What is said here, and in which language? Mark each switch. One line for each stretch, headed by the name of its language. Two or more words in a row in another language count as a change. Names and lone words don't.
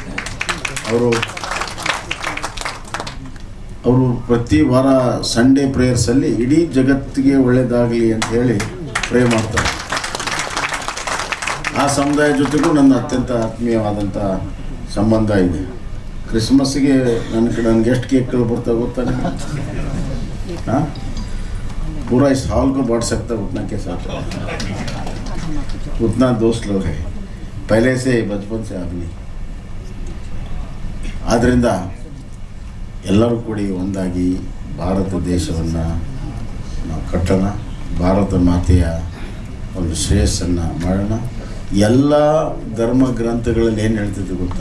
Kannada: ಅವರು ಪ್ರತಿ ವಾರ ಸಂಡೇ ಪ್ರೇಯರ್ಸಲ್ಲಿ ಇಡೀ ಜಗತ್ತಿಗೆ ಒಳ್ಳೆಯದಾಗಲಿ ಅಂತ ಹೇಳಿ ಪ್ರೇ ಮಾಡ್ತಾರೆ. ಆ ಸಮುದಾಯ ಜೊತೆಗೂ ನನ್ನ ಅತ್ಯಂತ ಆತ್ಮೀಯವಾದಂಥ ಸಂಬಂಧ ಇದೆ. ಕ್ರಿಸ್ಮಸ್ಸಿಗೆ ನನಗೆ ಎಷ್ಟು ಕೇಕ್ಗಳು ಬರ್ತಾ ಗೊತ್ತಾ?
Hindi: हाँ, पूरा इस हॉल को बांट सकता उतना के साथ, उतना दोस्त लोग हैं पहले से, बचपन से आदमी.
Kannada: ಆದ್ದರಿಂದ ಎಲ್ಲರೂ ಕೂಡಿ ಒಂದಾಗಿ ಭಾರತ ದೇಶವನ್ನು ನಾವು ಕಟ್ಟೋಣ, ಭಾರತ ಮಾತೆಯ ಒಂದು ಶ್ರೇಯಸ್ಸನ್ನು ಮಾಡೋಣ. ಎಲ್ಲ ಧರ್ಮ ಗ್ರಂಥಗಳಲ್ಲಿ ಏನು ಹೇಳ್ತಿದ್ರು ಗೊತ್ತಾ?